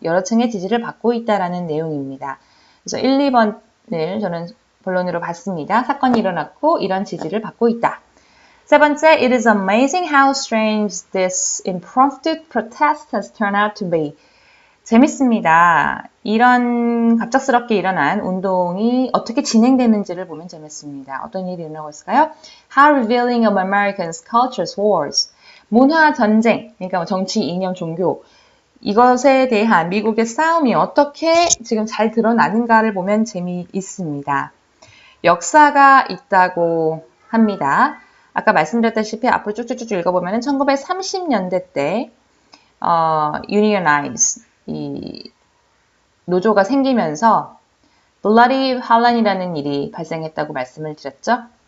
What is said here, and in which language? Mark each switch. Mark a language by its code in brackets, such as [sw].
[ko] 여러 층의 지지를 받고 있다라는 내용입니다. 그래서 1, 2번을 저는 본론으로 봤습니다. 사건이 일어났고 이런 지지를 받고 있다. 세 번째, [en] it is amazing how strange this impromptu protest has turned out to be. [ko] 재밌습니다. 이런 갑작스럽게 일어난 운동이 어떻게 진행되는지를 보면 재밌습니다. 어떤 일이 일어나고 있을까요? [en] How revealing of Americans' cultures wars. [ko] 문화 전쟁, 그러니까 정치, 이념, 종교 이것에 대한 미국의 싸움이 어떻게 지금 잘 드러나는가를 보면 재미있습니다. 역사가 있다고 합니다. 아까 말씀드렸다시피 앞으로 쭉쭉쭉 읽어보면 1930년대 때 unionize, 이 노조가 생기면서 Bloody Harlan이라는 일이 발생했다고 말씀을 드렸죠.